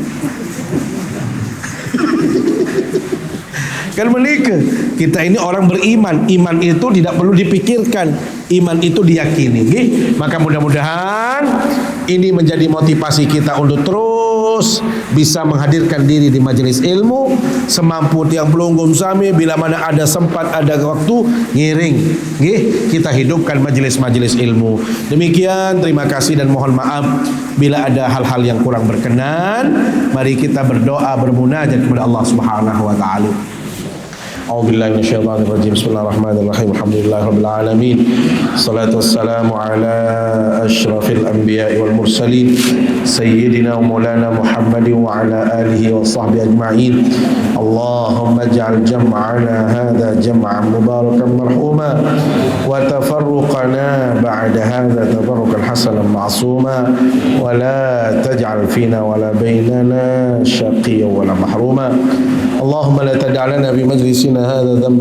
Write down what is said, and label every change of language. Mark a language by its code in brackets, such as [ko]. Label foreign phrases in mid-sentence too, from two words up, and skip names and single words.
[id] Kan menikah. Kita ini orang beriman. Iman itu tidak perlu dipikirkan. Iman itu diyakini. Okay? Maka mudah-mudahan ini menjadi motivasi kita untuk terus bisa menghadirkan diri di majelis ilmu semampu [sas] tiang pelunggup sami. [id] Bila mana ada sempat, ada waktu, ngiring. Okay? Kita hidupkan majelis-majelis ilmu. Demikian, terima kasih dan mohon maaf bila ada hal-hal yang kurang berkenan. Mari kita berdoa, bermunajat kepada Allah [ar] سبحانه وتعالى. أعوذ بالله من الشيطان الرجيم. بسم الله الرحمن الرحيم. الحمد لله رب العالمين. الصلاة والسلام على أشرف الأنبياء والمرسلين سيدنا ومولانا محمد وعلى آله وصحبه أجمعين. اللهم اجعل جمعنا هذا جمعا مباركا مرحوما و وتفرقنا بعد هذا تفرقا حسنا معصوما ولا تجعل فينا ولا بيننا شقيا ولا محروما اللهم لا تدع لنا بمجلسنا هذا ذنبا